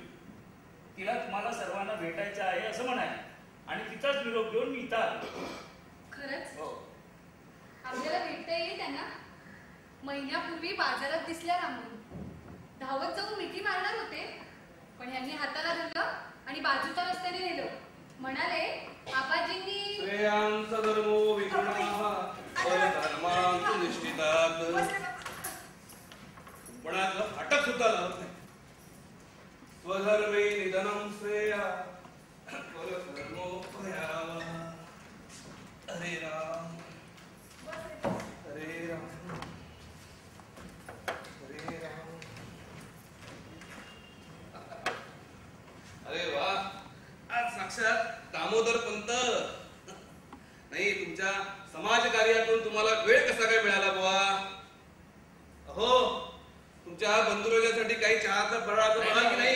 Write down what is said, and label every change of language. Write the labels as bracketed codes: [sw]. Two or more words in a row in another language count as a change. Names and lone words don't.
[mr] तिला तुम्हाला सर्वांना भेटायचं आहे असं म्हणाले आणि तिचाच निरोप घेऊन मी इथं आलो. खरंच? हो. आपल्याला भेटता येईल त्यांना? महिन्यापूर्वी बाजारात दिसल्या रामून. धावत जाऊन मिठी मारणार होते, पण ह्यांनी हाताला धरलं आणि बाजूच्या रस्त्याने नेलं. म्हणाले आबाजींनी [sa] श्रेयांचा धर्मो विगुणाः परधर्मांतु निष्ठितात्. [mr] पण अटक सुद्धा लावत नाही. [sa] स्वधर्मे निधनं श्रेया परधर्मो भयावः. हरे राम हरे राम हरे राम. [mr] अरे वा, आज साक्षात दामोदर पंत. नाही, तुमच्या समाज कार्यातून तुम्हाला वेळ कसा काय मिळाला बुवा? हो, तुमच्या बंधुरोजासाठी काही चहाचा फराळाचं बघा की नाही?